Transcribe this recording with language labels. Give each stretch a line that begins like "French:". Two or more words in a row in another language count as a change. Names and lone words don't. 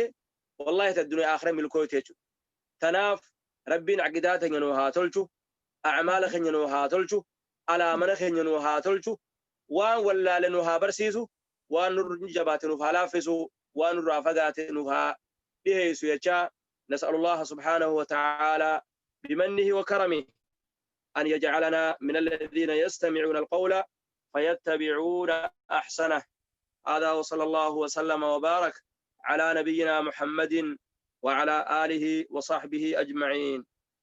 Oromo: wallahi addunyaa akhira milkooyte jechuudha tanaaf rabbiin aqidaa keenya nuu haa tolchu a'maala keenya nuu haa tolchu alaamana keenya nuu haa tolchu waan wallaale nuu haa barsiisu waan nurri jabaate nuuf haa laaffisu waan nurraa fagaate nuuf haa dhiheessu jechaa
Arabic: نسأل الله سبحانه وتعالى بمنه وكرمه أن يجعلنا من الذين يستمعون القول فيتبعون أحسنه هذا وصلى الله وسلم وبارك على نبينا محمد وعلى آله وصحبه أجمعين